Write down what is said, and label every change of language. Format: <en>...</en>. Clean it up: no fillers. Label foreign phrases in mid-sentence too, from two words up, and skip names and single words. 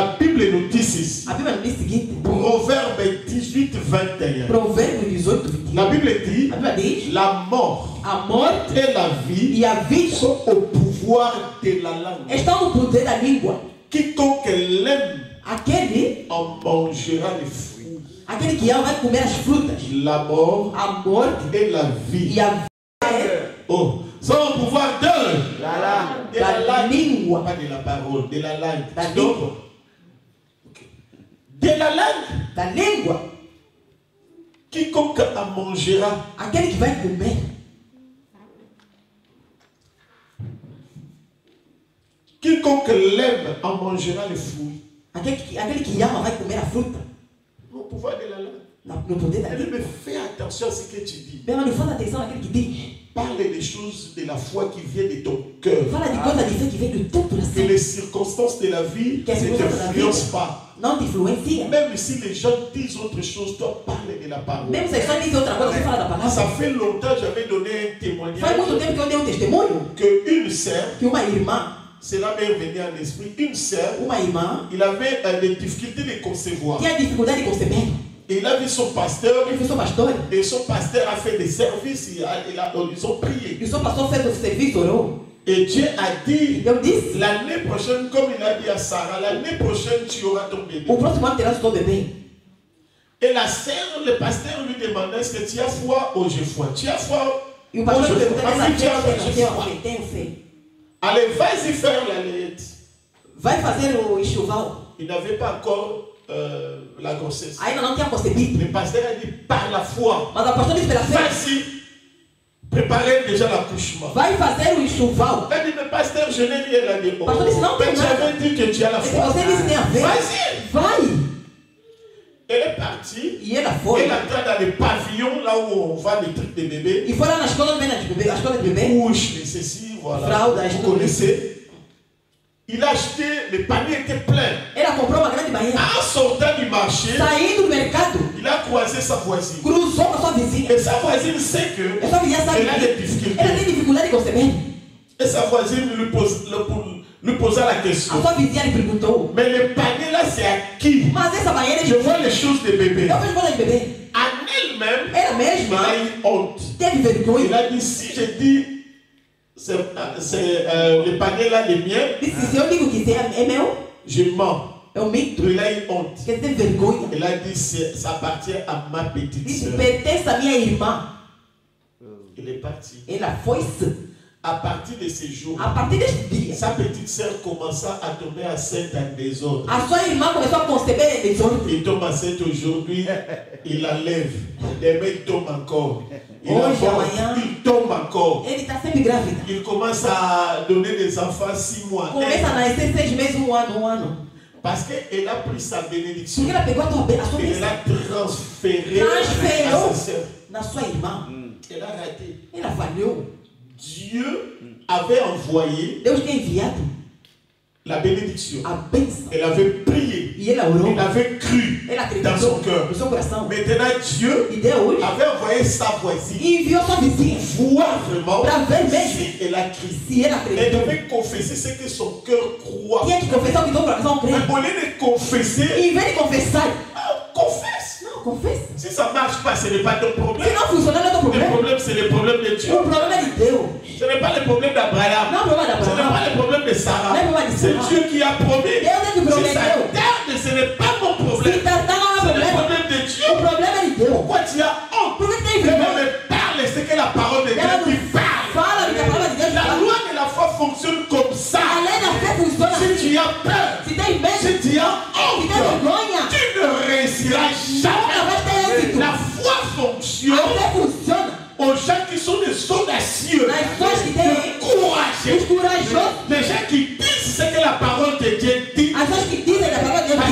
<fr>La Bible nous dit ceci.</fr> <pt>A Bíblia nos diz o seguinte,</pt> <fr>Proverbe 18, 21.</fr> <pt>Provérbio 18, 21.</pt> <fr>La Bible dit,</fr> <pt>A Bíblia diz,</pt> <fr>la mort</fr> <pt>a morte</pt> <fr>et la vie</fr> <pt>e a vida</pt> <fr>sont au pouvoir de la langue.</fr> <pt>estão no poder da língua.</pt> <fr>Quiconque l'aime</fr> <pt>Aquele,</pt> <fr>en mangera les fruits.</fr> <pt>aquele que ama vai comer as frutas.</pt> <fr>La mort</fr> <pt>A morte</pt> <fr>et la vie.</fr> <pt>e a vida</pt> <fr>Oh, sont au pouvoir de La langue. de la</fr> <pt>da</pt> <fr>langue.</fr> <pt>língua.</pt> <fr>Pas de la parole, de la langue.</fr> <pt>Da</pt> <fr>Donc,</fr> <pt>língua.</pt> <fr>ok. De la langue.</fr> <pt>Da língua.</pt> <fr>Quiconque en mangera.</fr> <pt>Aquele que vai comer.</pt> <fr>Quiconque l'aime en mangera les fruits.</fr> <pt>Aquele que ama vai comer a fruta.</pt> <fr>Au pouvoir de la langue.</fr> <pt>No poder da</pt> <fr>Elle</fr> <pt>língua.</pt> <fr>me fais attention à ce que tu dis.</fr> <pt>Meu irmão, fala atenção naquele que diz.</pt> <fr>Parle des choses de la foi qui viennent de ton cœur.</fr> <pt>Fala de coisa de fé que vem do teu</pt> <fr>Que</fr> <pt>coração.</pt> <fr>les circonstances de la vie</fr> <pt>Que as</pt> <fr>ne</fr> <pt>circunstâncias da</pt> <fr>t'influencent</fr> <pt>vida</pt> <fr>pas.</fr> <pt>não te influencia.</pt> <fr>Même si les gens disent autre chose, toi parle de la parole.</fr> <pt>Mesmo se as pessoas dizem outra coisa, você fala da palavra.</pt> <fr>Ça fait longtemps que j'avais donné un</fr> <pt>Faz</pt> <fr>témoignage</fr> <pt>muito tempo que eu dei um testemunho</pt> <fr>qu'une sœur,</fr> <pt>que uma irmã,</pt> <fr>cela m'est revenu en esprit, une sœur,</fr> <pt>uma irmã</pt> <fr>il avait des difficultés de concevoir.</fr> <pt>tinha dificuldade de conceber.</pt> <fr>Et il a vu son pasteur,</fr> <pt>Ele foi seu pastor.</pt> <fr>et son pasteur a fait des services, ils ont prié.</fr> <pt>E o seu pastor fez o serviço, orou.</pt> <fr>Et Dieu a dit,</fr> <pt>Eu disse,</pt> <fr>l'année prochaine, comme il a dit à Sarah, l'année prochaine, tu auras ton bébé.</fr> <pt>o próximo ano terás o teu bebê.</pt> <fr>Et la sœur, le pasteur lui demandait, est-ce que tu as foi? Oh, j'ai foi. Tu as foi?</fr> <pt>E o</pt> <fr>Oh,</fr> <pt>pastor</pt> <fr>j'ai</fr> <pt>perguntou,</pt> <fr>foi.</fr> <pt>essa</pt> <fr>Ah, oui, tu as foi,</fr> <pt>fé,</pt> <fr>j'ai foi.</fr> <pt>tem fé.</pt> <fr>Allez, vas-y faire la layette.</fr> <pt>Vai fazer o enxoval.</pt> <fr>Il n'avait pas encore la grossesse.</fr> <pt>Ainda não tinha concebido.</pt> <fr>Le pasteur a dit, par la foi,</fr> <pt>Mas o pastor disse pela fé,</pt> <fr>vas-y, préparez déjà l'accouchement.</fr> <pt>vai fazer o enxoval.</pt> <fr>Elle dit, mais pasteur, je n'ai rien à dire.</fr> <pt>Oh,</pt> <fr>Pasteur disse, non, mais</fr> <pt>tem</pt> <fr>tu</fr> <pt>nada.</pt> <fr>avais dit que tu as la</fr> <pt>E se</pt> <fr>foi.</fr> <pt>você disse tem a fé,</pt> <fr>Vas-y.</fr> <pt>vai.</pt> <fr>Elle est partie.</fr> <pt>E ela foi.</pt> <fr>Elle entra dans les pavillons, là où on vend les trucs de bébé.</fr> <pt>E foi lá na escola onde vem a escola de bebê.</pt> <fr>Couche, les ceci, voilà.</fr> <pt>Fralda,</pt> <fr>Vous connaissez. Il a acheté, le panier était plein.</fr> <pt>Ela comprou uma grande banheira.</pt> <fr>En sortant du marché,</fr> <pt>Saindo do mercado,</pt> <fr>il a croisé sa voisine.</fr> <pt>cruzou com a sua vizinha.</pt> <fr>Et sa voisine sait que</fr> <pt>E sua vizinha sabe</pt> <fr>elle a des</fr> <pt>que</pt> <fr>difficultés.</fr> <pt>ela tem dificuldade de conceber.</pt> <fr>Et sa voisine lui posa la question.</fr> <pt>A sua vizinha lhe perguntou,</pt> <fr>Mais le panier là, c'est à qui?</fr> <pt>mas essa banheira</pt> <fr>Je</fr> <pt>de</pt> <fr>vois les choses de bébé.</fr> <pt>eu vejo coisa de bebê.</pt> <fr>En elle-même,</fr> <pt>Ela</pt> <fr>elle</fr> <pt>mesma</pt> <fr>a eu honte.</fr> <pt>teve</pt> <fr>Il</fr> <pt>vergonha.</pt> <fr>a dit, si je dis, c'est le panier là, le mien,</fr> <pt>Disse, se eu digo que é meu,</pt> <fr>je mens.</fr> <pt>eu minto.</pt> <fr>Il a eu honte.</fr> <pt>Porque ele teve vergonha.</pt> <fr>Il a dit, ça appartient à ma petite</fr> <pt>Disse,</pt> <fr>soeur.</fr> <pt>pertence à minha irmã.</pt> <fr>Il est parti.</fr> <pt>Ela foi-se.</pt> <fr>À partir de ce jour,</fr> <pt>A partir deste dia,</pt> <fr>sa petite soeur commença à tomber enceinte en désordre.</fr> <pt>a sua irmã começou a conceber desordem.</pt> <fr>Il tombe enceinte aujourd'hui, il la lève. Demain, il tombe encore. Il Oh, avorte, Jamanha. il tombe encore.</fr> <pt>Ele está sempre grávida.</pt> <fr>Il commence à donner des enfants 6 mois.</fr> <pt>Começa a nascer 6 meses, um ano.</pt> <fr>Parce qu'elle a pris sa bénédiction.</fr> <pt>Porque ela pegou a sua</pt> <fr>Et</fr> <pt>bênção</pt> <fr>elle a transféré à</fr> <pt>Transférou.</pt> <fr>sa soeur.</fr> <pt>na sua irmã.</pt> <fr>Elle a raté.</fr> <pt>Ela falhou.</pt> <fr>Dieu avait envoyé</fr> <pt>Deus tinha enviado</pt> <fr>la bénédiction.</fr> <pt>a bênção.</pt> <fr>Elle avait prié.</fr> <pt>E ela orou.</pt> <fr>Elle avait cru</fr> <pt>Ela</pt> <fr>dans son</fr> <pt>acreditou</pt> <fr>cœur.</fr> <pt>no seu coração.</pt> <fr>Maintenant, Dieu</fr> <pt>E Deus</pt> <fr>avait envoyé sa voisine</fr> <pt>enviou sua vizinha</pt> <fr>voir vraiment</fr> <pt>para ver mesmo</pt> <fr>si elle a cru.</fr> <pt>se ela</pt> <fr>Elle</fr> <pt>acreditou.</pt> <fr>devait confesser ce que son cœur croit.</fr> <pt>Tinha que confessar o que seu coração crê.</pt> <fr>Mais au lieu de confesser,</fr> <pt>E em vez de confessar,</pt> <fr>confesse.</fr> <pt>não, confessa.</pt> <fr>Si ça ne marche pas, ce n'est pas ton</fr> <pt>Se</pt> <fr>problème.</fr> <pt>não funcionar, não é teu</pt> <fr>Le</fr> <pt>problema.</pt> <fr>problème, c'est le problème de Dieu.</fr> <pt>O problema é de Deus.</pt> <fr>Ce n'est pas le problème d'Abraham.</fr> <pt>Não é o problema</pt> <fr>Ce n'est</fr> <pt>d'Abraão.</pt> <fr>pas le problème de Sarah.</fr> <pt>Não é o problema de</pt> <fr>C'est</fr> <pt>Sarah.</pt> <fr>Dieu qui a promis.</fr> <pt>Deus é que</pt> <fr>Si</fr> <pt>prometeu.</pt> <fr>ça tarde, ce n'est pas mon</fr> <pt>Se</pt> <fr>problème.</fr> <pt>tardar, não é</pt> <fr>C'est le</fr> <pt>problema.</pt> <fr>problème de Dieu.</fr> <pt>O problema é de Deus.</pt> <fr>Pourquoi tu as honte?</fr> <pt>Por que tem</pt> <fr>Dieu</fr> <pt>vergonha?</pt> <fr>me parle, c'est que la parole de</fr> <pt>Ela</pt> <fr>Dieu</fr> <pt>não</pt> <fr>qui parle.</fr> <pt>fala do que a palavra de Deus</pt> <fr>La</fr> <pt>fala.</pt> <fr>loi de la foi fonctionne comme</fr> <pt>A</pt> <fr>ça.</fr> <pt>lei da fé funciona</pt> <fr>Si</fr> <pt>assim.</pt> <fr>tu as peur,</fr> <pt>Se tem medo,</pt> <fr>si tu as</fr> <pt>se tem</pt> <fr>honte,</fr> <pt>vergonha,</pt> <fr>tu ne réussiras</fr> <pt>nunca</pt> <fr>jamais.</fr> <pt>vai ter êxito.</pt> <fr>La foi</fr> <pt>A</pt> <fr>fonctionne</fr> <pt>fé funciona</pt> <fr>aux gens qui sont des audacieux,</fr> <pt>nas pessoas que</pt> <fr>des</fr> <pt>têm</pt> <fr>courageux,</fr> <pt>os corajosos,</pt> <fr>des gens qui disent ce que la parole de Dieu dit.</fr> <pt>as pessoas que dizem que a palavra de Deus</pt>